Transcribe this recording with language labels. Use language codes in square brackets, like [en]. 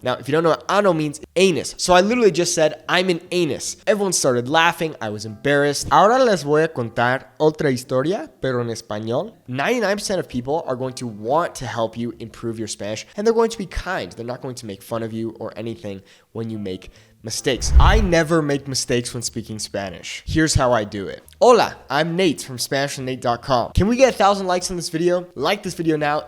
[en] Now, if you don't know what ano means, anus. So I literally just said, I'm an anus. Everyone started laughing. I was embarrassed. [es] Ahora les voy a contar otra historia, pero en español. [en] 99% of people are going to want to help you improve your Spanish, and they're going to be kind. They're not going to make fun of you or anything when you make mistakes. I never make mistakes when speaking Spanish. Here's how I do it. Hola, I'm Nate from SpanishWithNate.com. Can we get 1,000 likes on this video? Like this video now.